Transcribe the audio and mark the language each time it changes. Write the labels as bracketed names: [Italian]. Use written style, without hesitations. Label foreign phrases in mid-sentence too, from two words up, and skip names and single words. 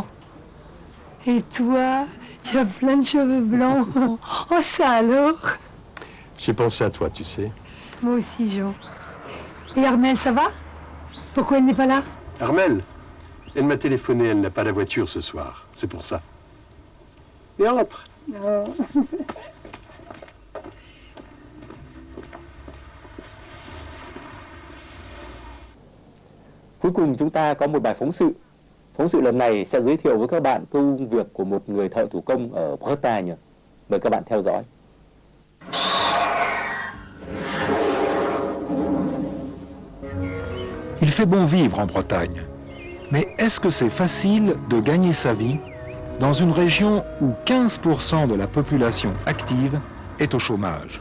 [French] Et toi, tu as plein de cheveux blancs. Oh, ça alors? J'ai pensé à toi, tu sais. Moi aussi, Jean. Et Armelle, ça va? Pourquoi elle n'est pas là? Armelle, elle m'a téléphoné, elle n'a pas la voiture ce soir. C'est pour ça. Et entre. Non. [Vietnamese] Cuối cùng chúng ta có một bài phóng sự. Phóng sự lần này sẽ giới thiệu với các bạn công việc của một người thợ thủ công ở Bretagne. Mời các bạn theo dõi. [French] Il fait bon vivre en Bretagne. Mais est-ce que c'est facile de gagner sa vie dans une région où 15% de la population active est au chômage?